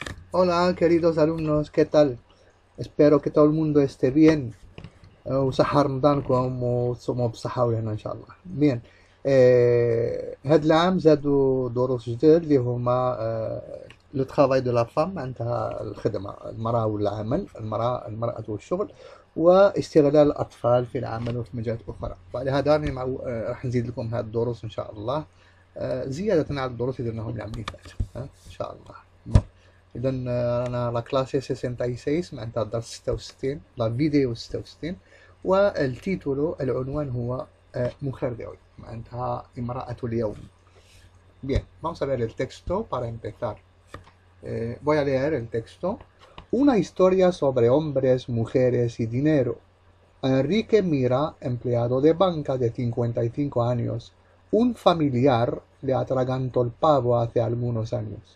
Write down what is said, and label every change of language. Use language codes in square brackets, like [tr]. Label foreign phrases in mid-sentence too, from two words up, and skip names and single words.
[es] Hola, queridos alumnos, ¿qué tal? Espero que todo el mundo esté bien. [ar] وصحة رمضانكم وتصوموا بصحة وهنا إن شاء الله. بيان. هاد العام زادوا دروس جدد اللي هما [fr] le travail de la femme, [ar] معناتها الخدمة، المرأة والعمل، المرأة والشغل، واستغلال الأطفال في العمل وفي مجالات أخرى. ولهذا راني راح نزيد لكم هاد الدروس إن شاء الله، زيادة على الدروس اللي درناهم العام اللي فات. إن شاء الله. بون. إذا رانا [fr] la classe [ar] 66 معناتها الدرس 66، [fr] la vidéo [ar] 66. والتيتولو العنوان هو [es] mujer de hoy، [ar] معناتها امرأة اليوم. [es] Bien, vamos a leer el texto para empezar. Voy a leer el texto. Una historia sobre hombres, mujeres y dinero. Enrique Mira, empleado de banca de 55 años. Un familiar le atragantó el pavo hace algunos años.